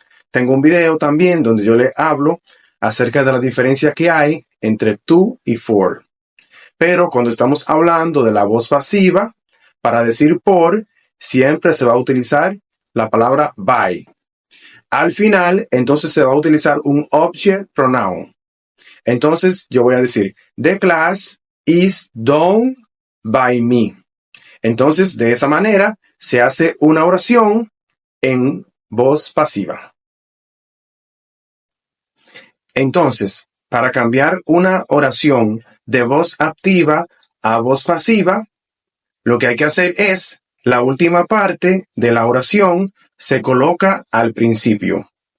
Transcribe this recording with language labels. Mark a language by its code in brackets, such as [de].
[es] Tengo un video también donde yo le hablo acerca de la diferencia que hay entre to y for. Pero cuando estamos hablando de la voz pasiva, para decir por, siempre se va a utilizar la palabra by. Al final, entonces se va a utilizar un object pronoun. Entonces, yo voy a decir, [en] the class is done by me. [es] Entonces, de esa manera, se hace una oración en voz pasiva. Entonces, para cambiar una oración de voz activa a voz pasiva, lo que hay que hacer es, la última parte de la oración se coloca al principio.